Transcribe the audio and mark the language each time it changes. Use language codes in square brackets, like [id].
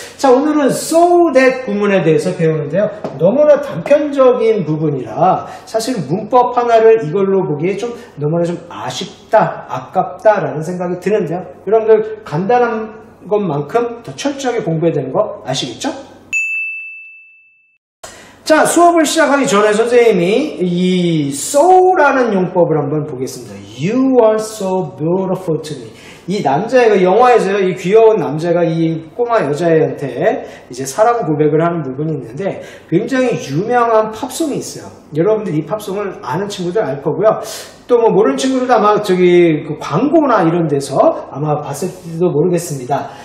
[ko] 자, 오늘은 so that 구문에 대해서 배우는데요. 너무나 단편적인 부분이라 사실 문법 하나를 이걸로 보기에 좀 너무나 좀 아쉽다, 아깝다라는 생각이 드는데요. 여러분들 간단한 것만큼 더 철저하게 공부해야 되는 거 아시겠죠? 자, 수업을 시작하기 전에 선생님이 이 so라는 용법을 한번 보겠습니다. [en] You are so beautiful to me. [ko] 이 남자애가 영화에서요, 이 귀여운 남자가 이 꼬마 여자애한테 이제 사랑 고백을 하는 부분이 있는데 굉장히 유명한 팝송이 있어요. 여러분들 이 팝송을 아는 친구들 알 거고요. 또 뭐 모르는 친구들도 아마 그 광고나 이런 데서 아마 봤을지도 모르겠습니다.